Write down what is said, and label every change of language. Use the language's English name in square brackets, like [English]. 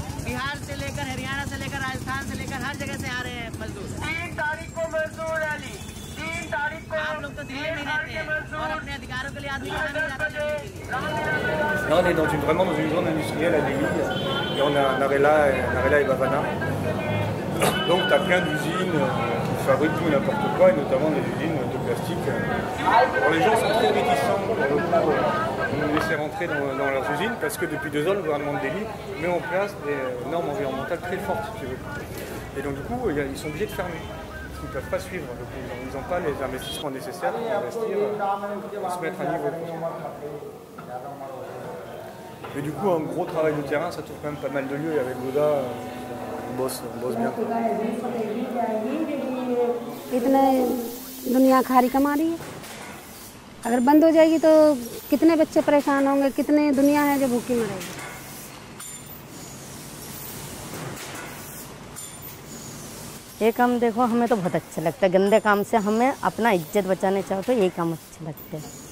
[Hindi] बिहार से लेकर हरियाणा से लेकर राजस्थान से लेकर हर जगह से आ रहे हैं मजदूर। 3 तारीख को मजदूर रैली, 3 तारीख को आप लोग तो दिल्ली में रहते हैं और अपने अधिकारों के लिए आदमी कहाँ नहीं जाते? [French] Là, on est vraiment dans une zone industrielle à Delhi et on a Narela et Bhavana. Donc tu as plein d'usines qui fabriquent tout et n'importe quoi, et notamment des usines de plastique. Alors, les gens sont très réticents pour nous laisser rentrer dans leurs usines parce que depuis 2 ans, le gouvernement de Delhi met en place des normes environnementales très fortes, si tu veux. Et donc du coup, ils sont obligés de fermer. Ils ne peuvent pas suivre. Ils n'ont pas les investissements nécessaires pour investir et se mettre à niveau. Mais du coup, un gros travail de terrain, ça trouve quand même pas mal de lieux. Et avec Goda, on bosse bien. [Hindi] इतने दुनिया खारी कमा रही है, अगर बंद हो जाएगी तो कितने बच्चे परेशान होंगे, कितने दुनिया है जो भूखी मरेगी। ये काम देखो हमें तो बहुत अच्छा लगता है, गंदे काम से हमें अपना इज्जत बचाने चाहो तो ये काम अच्छा लगता है।